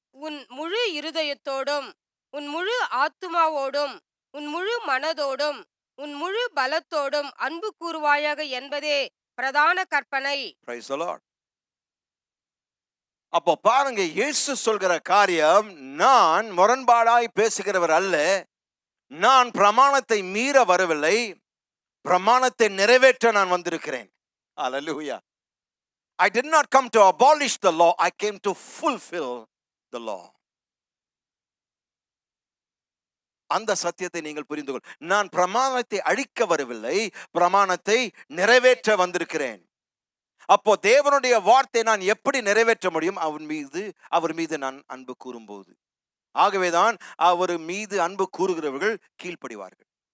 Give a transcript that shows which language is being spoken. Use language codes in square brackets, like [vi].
[ta] உன் முழு இருதயத்தோடும், உன் முழு ஆத்துமாவோடும், உன் முழு மனதோடும், உன் முழு பலத்தோடும் அன்பு கூறுவாயாக என்பதே பிரதான கற்பனை. [en] Praise the Lord. [ta] அப்போ பாருங்க, இயேசு சொல்கிற காரியம், நான் முரண்பாடாய் பேசுகிறவர் அல்ல, நான் பிரமாணத்தை மீற வரவில்லை, பிரமாணத்தை நிறைவேற்ற நான் வந்திருக்கிறேன். [en] Hallelujah. I did not come to abolish the law, I came to fulfill the law. [ta] அந்த சத்தியத்தை நீங்கள் புரிந்து கொள். நான் பிரமாணத்தை அழிக்க வரவில்லை, பிரமாணத்தை நிறைவேற்ற வந்திருக்கிறேன். அப்போ தேவனுடைய வார்த்தை நான் எப்படி நிறைவேற்ற முடியும்? அவர் மீது நான் அன்பு கூறும்போது. ஆகவேதான் அவர் மீது அன்பு கூறுகிறவர்கள் கீழ்ப்படிவார்கள்.